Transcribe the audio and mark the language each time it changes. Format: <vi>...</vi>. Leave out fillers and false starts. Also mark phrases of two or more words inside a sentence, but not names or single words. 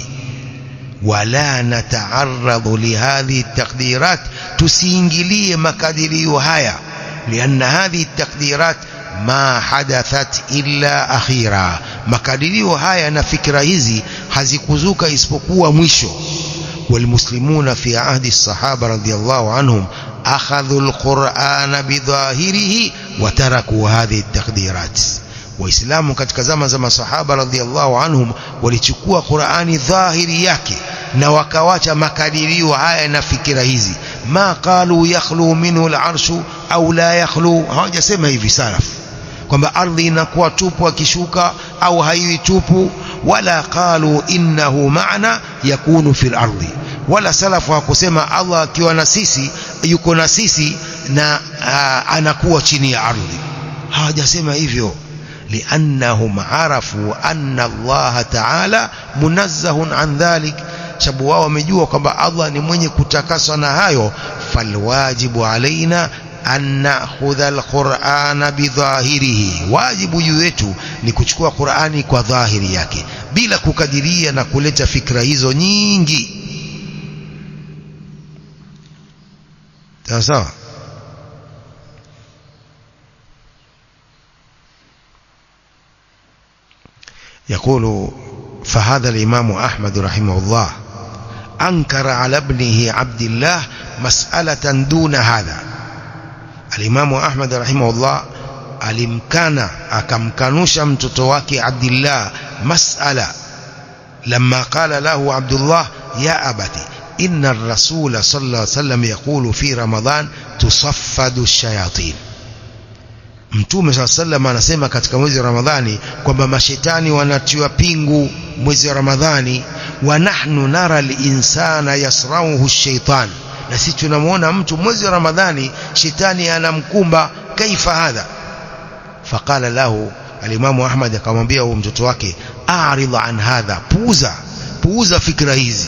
<ar>ولا نتعرض لهذه التقديرات,</ar> <sw>tusiingilie makadirio haya.</sw> <ar>لأن هذه التقديرات ما حدثت إلا أخيرا,</ar> <sw>makadirio haya na fikra hizi hazikuzuka isipokuwa mwisho.</sw> <ar>والمسلمون في عهد الصحابة رضي الله عنهم أخذوا القرآن بظاهره وتركوا هذه التقديرات.</ar> <sw>وإسلام katika zama za masahaba</sw> <ar>رضي الله عنهم</ar> <sw>walichukua Qur'ani dhahiri yake na wakawacha makadirio haya na fikira hizi.</sw> <ar>ما قالوا يخلو منه العرش أو لا يخلو,</ar> <sw>hawajasema hivi salaf kwamba ardhi inakuwa tupu akishuka au haiwi tupu.</sw> <ar>ولا قالوا إنه معنا يكون في الأرض,</ar> <sw>wala salafu hakusema Allah akiwa na sisi yuko na sisi na anakuwa chini ya ardhi. Hawajasema hivyo.</sw> <ar>لأنهم عرفوا أن الله تعالى منزه عن ذلك,</ar> <sw>sababu wao wamejua kwamba Allah ni mwenye kutakaswa na hayo.</sw> <ar>فالواجب علينا أن نأخذ القرآن بظاهره,</ar> <sw>wajibu juu yetu ni kuchukua Qur'ani kwa dhahiri yake bila kukadiria na kuleta fikra hizo nyingi. sawa.</sw> <ar>يقول فهذا الإمام أحمد رحمه الله أنكر على ابنه عبد الله مسألة دون هذا. الإمام أحمد رحمه الله</ar> <sw>alimkana akamkanusha mtoto wake Abdullah mas'ala</sw> <ar>لما قال له عبد الله يا أبتي إن الرسول صلى الله عليه وسلم يقول في رمضان تصفد الشياطين.</ar> <sw>Mtume</sw> <ar>صلى الله عليه وسلم</ar> <sw>anasema katika mwezi wa Ramadhani kwamba mashetani wanatiwa pingu mwezi wa Ramadhani.</sw> <ar>ونحن نرى الإنسان يصرعه الشيطان,</ar> <sw>na sisi tunamuona mtu mwezi wa Ramadhani shetani anamkumba.</sw> <ar>كيف هذا? فقال له الإمام أحمد</ar> <sw>akamwambia huyo mtoto wake,</sw> <ar>أعرض عن هذا,</ar> <sw>puuza fikra hizi.</sw>